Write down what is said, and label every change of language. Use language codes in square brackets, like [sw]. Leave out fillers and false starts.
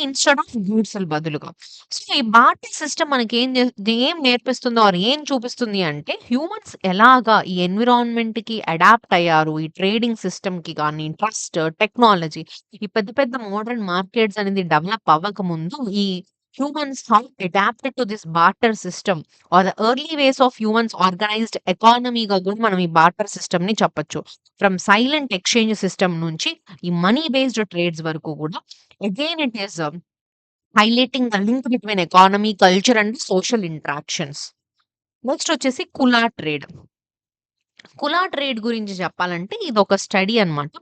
[te] Instead of గూడ్స్‌ల బదులుగా. So, ఈ barter system ఏం నేర్పిస్తుందో ఆర్ ఏం చూపిస్తుంది అంటే హ్యూమన్స్ ఎలాగా ఈ ఎన్విరాన్మెంట్‌కి అడాప్ట్ అయ్యారు. ఈ ట్రేడింగ్ సిస్టమ్‌కి గాని, ట్రస్ట్, టెక్నాలజీ ఈ పెద్ద పెద్ద మోడర్న్ మార్కెట్స్ అనేది డెవలప్ అవ్వకముందు ఈ [en] humans how adapted to this barter system or the early ways of humans organized economy [te] గా కూడా మనం ఈ బార్టర్ సిస్టమ్ ని చెప్పొచ్చు. [en] from silent exchange system [te] నుంచి ఈ [en] money based trades [te] వరకు కూడా [en] Again it is highlighting the link between economy, culture and social interactions. [te] Next వచ్చేసి కులా ట్రేడ్. కులా ట్రేడ్ గురించి చెప్పాలంటే ఇదొక స్టడీ అన్నమాట.